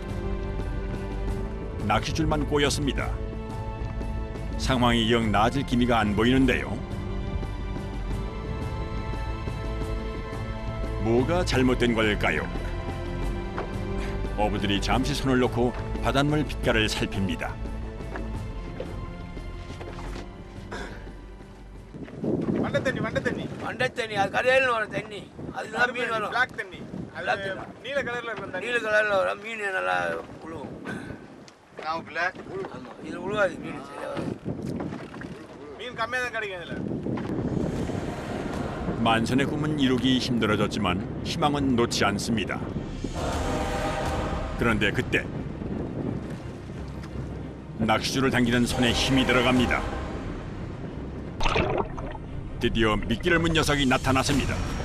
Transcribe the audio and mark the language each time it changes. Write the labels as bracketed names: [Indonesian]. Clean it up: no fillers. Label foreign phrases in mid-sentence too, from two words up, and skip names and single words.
[Korean] 낚싯줄만 꼬였습니다. 상황이 영 나아질 기미가 안 보이는데요. 뭐가 잘못된 걸까요? 어부들이 잠시 손을 놓고 바닷물 빛깔을 살핍니다. [Tamil] மண்டை தண்ணி அது கரையில் வரும் தண்ணி அதுதான் மீன் வரும். பிளாக் தண்ணி அது நீல கலர்ல இருக்கும் தண்ணி. நீல கலரில் வரும் மீன் நல்லா உழுவும். [English] Now black. [Tamil] ஆமாம் இது உழுவாது மீன் சரியா வரும். மீன் கம்மியாக தான் கிடைக்கும் இதுல. [Korean] 만선의 꿈은 이루기 힘들어졌지만 희망은 놓지 않습니다. 그런데 그때 낚시줄을 당기는 손에 힘이 들어갑니다. 드디어 미끼를 문 녀석이 나타났습니다.